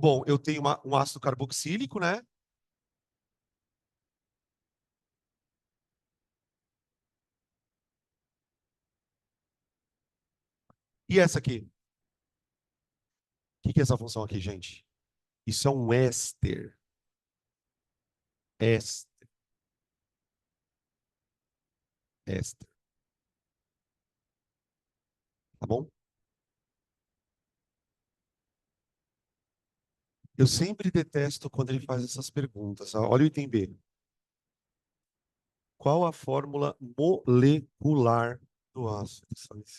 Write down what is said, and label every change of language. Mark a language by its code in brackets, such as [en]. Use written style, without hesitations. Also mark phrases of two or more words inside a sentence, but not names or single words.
[pt] Bom, eu tenho um ácido carboxílico, né? E essa aqui? O que é essa função aqui, gente? Isso é um éster. Éster. Éster. Tá bom? Eu sempre detesto quando ele faz essas perguntas. Olha o item B. Qual a fórmula molecular do ácido salicílico?